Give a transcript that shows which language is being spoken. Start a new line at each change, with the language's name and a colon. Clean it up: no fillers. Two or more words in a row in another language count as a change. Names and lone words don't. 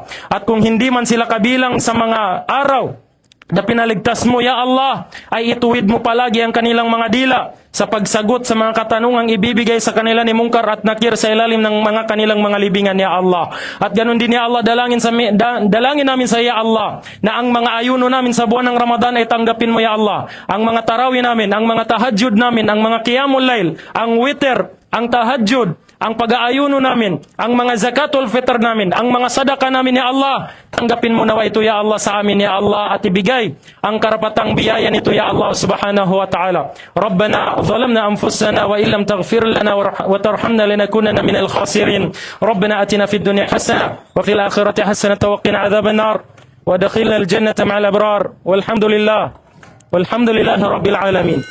Filipino: At kung hindi man sila kabilang sa mga araw na pinaligtas mo, ya Allah, ay ituwid mo palagi ang kanilang mga dila sa pagsagot sa mga katanungang ibibigay sa kanila ni Munkar at Nakir sa ilalim ng mga kanilang mga libingan, ya Allah. At ganun din, ya Allah, dalangin namin sa ya Allah na ang mga ayuno namin sa buwan ng Ramadan ay tanggapin mo, ya Allah. Ang mga tarawih namin, ang mga tahajjud namin, ang mga
Arabic: قيام الليل,
Filipino: ang witr, ang tahajjud, ang pag-aayuno namin, ang mga
Arabic: زكاة الفطر
Filipino: namin, ang mga sadaka namin, ya Allah, tanggapin mo nawa ito, ya Allah, sa amin, ya Allah, at ibigay ang karapatang biyaya nito, ya Allah,
Arabic: سبحانه وتعالى. ربنا ظلمنا أنفسنا وإن لم تغفر لنا وترحمنا لنكونن من الخاسرين. ربنا آتنا في الدنيا حسنة وفي الآخرة حسنة وقنا عذاب النار وأدخلنا الجنة مع الأبرار. والحمد لله رب العالمين.